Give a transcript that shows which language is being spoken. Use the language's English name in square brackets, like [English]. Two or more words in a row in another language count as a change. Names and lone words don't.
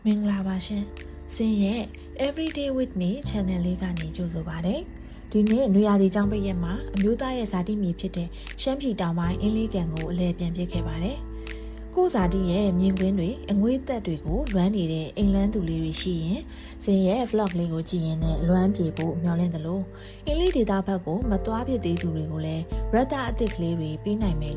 [Burmese] မင်္ဂလာပါရှင်။စင်ရဲ့ Everyday with me channel လေးကနေကြိုဆိုပါရစေ။ဒီနေ့နွေရာသီကျောင်းပိတ်ရက်မှာအမျိုးသားရဲ့ဇာတိမြေဖြစ်တဲ့ရှမ်းပြည်တောင်ပိုင်းအင်းလေးကန်ကိုအလဲပြန်ပြစ်ခဲ့ပါတယ်။ကိုဇာတိရဲ့မြင်ကွင်းတွေအငွေ့သက်တွေကိုလွမ်းနေတဲ့အိမ်လွမ်းသူလေးတွေရှိရင်စင်ရဲ့ vlog လေးကိုကြည့်ရင်လည်းလွမ်းပြေဖို့မျှော်လင့်သလိုအင်းလေးဒေသဘက်ကိုမသွားဖြစ်သေးသူတွေကိုလည်းရတအသစ်ကလေးတွေပေးနိုင်မယ်